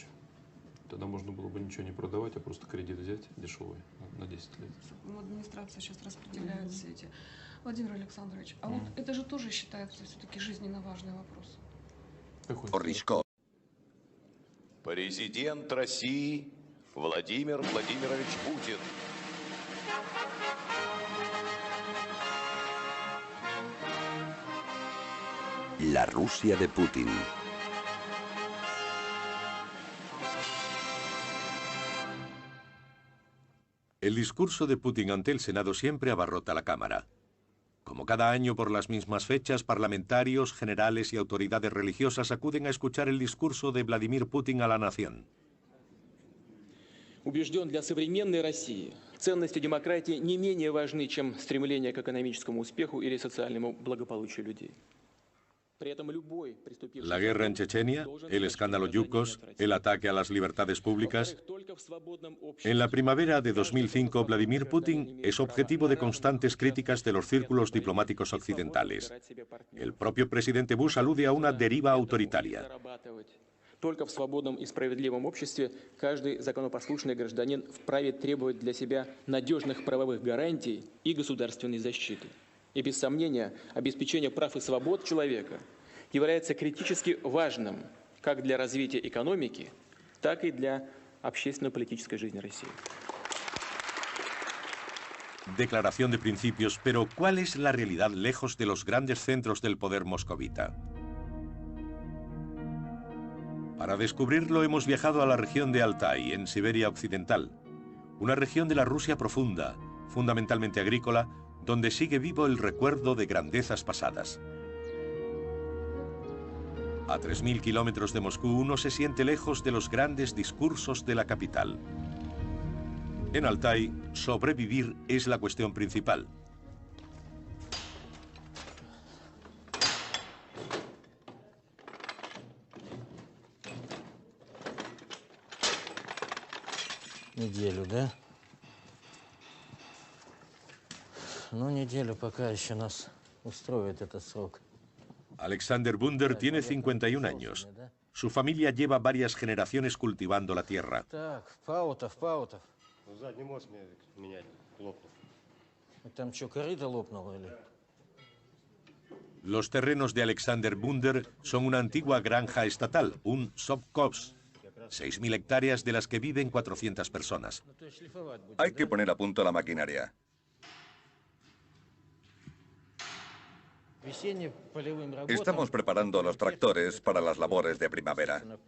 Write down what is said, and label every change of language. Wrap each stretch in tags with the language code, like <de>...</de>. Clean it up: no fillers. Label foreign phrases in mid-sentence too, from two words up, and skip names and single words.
<ru>Тогда можно было бы ничего не продавать, а просто кредит взять дешевый на 10 лет. Ну, администрация сейчас распределяет все эти. Владимир Александрович, а вот это же тоже считается все-таки жизненно важный вопрос. Ryzhkov. Президент России Владимир Владимирович Путин.</ru> <es>La Rusia de Putin. El discurso de Putin ante el Senado siempre abarrota la Cámara. Como cada año por las mismas fechas, parlamentarios, generales y autoridades religiosas acuden a escuchar el discurso de Vladimir Putin a la nación.</es> <ru>Убежден, для современной России ценности демократии не менее важны, чем стремление к экономическому успеху или социальному благополучию людей.</ru> <es>La guerra en Chechenia, el escándalo Yukos, el ataque a las libertades públicas. En la primavera de 2005, Vladimir Putin es objetivo de constantes críticas de los círculos diplomáticos occidentales. El propio presidente Bush alude a una deriva autoritaria.</es> <ru>Только в свободном и справедливом обществе каждый законопослушный гражданин вправе требовать для себя надежных правовых гарантий и государственной защиты. И без сомнения, обеспечение прав и свобод человека является критически важным как для развития экономики, так и для общественно-политической жизни России.</ru> <es>Declaración de principios, pero ¿cuál es la realidad lejos de los grandes centros del poder moscovita? Para descubrirlo hemos viajado a la región de Altai, en Siberia Occidental, una región de la Rusia profunda, fundamentalmente agrícola, donde sigue vivo el recuerdo de grandezas pasadas. A 3.000 kilómetros de Moscú uno se siente lejos de los grandes discursos de la capital. En Altai, sobrevivir es la cuestión principal.</es> <ru>Неделю, да? Ну, неделю пока еще нас устроит этот срок.</ru> <es>Alexander Bunder tiene 51 años. Su familia lleva varias generaciones cultivando la tierra.</es> <ru>Так, Паутов. Задний мост менять, лопнул. Там что, корыто лопнуло или?</ru> <es>Los terrenos de Alexander Bunder son una antigua granja estatal, un sovkhoz. 6.000 hectáreas de las que viven 400 personas. Hay que poner a punto la maquinaria. Estamos preparando los tractores para las labores de primavera.</es>